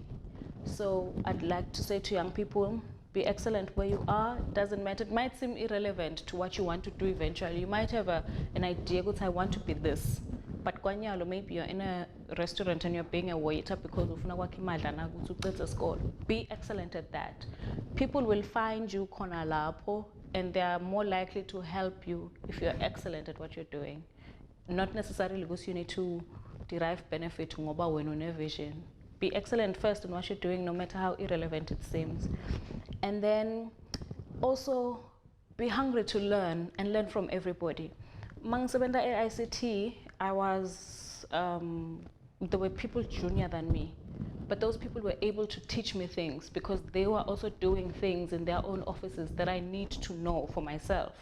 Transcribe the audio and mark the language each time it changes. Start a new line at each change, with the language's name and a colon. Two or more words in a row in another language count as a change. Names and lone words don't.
English: So I'd like to say to young people, be excellent where you are. Doesn't matter. It might seem irrelevant to what you want to do eventually. You might have an idea, I want to be this. But kwanyalo, maybe you're in a restaurant and you're being a waiter because be excellent at that. People will find you
Swati: kona lapho,
English: and they are more likely to help you if you're excellent at what you're doing. Not necessarily because you need to derive benefit
Swati: ngoba wena une
English: vision. Be excellent first in what you're doing, no matter how irrelevant it seems. And then also be hungry to learn and learn from everybody. Mangsebenda at ICT, there were people junior than me, but those people were able to teach me things because they were also doing things in their own offices that I need to know for myself.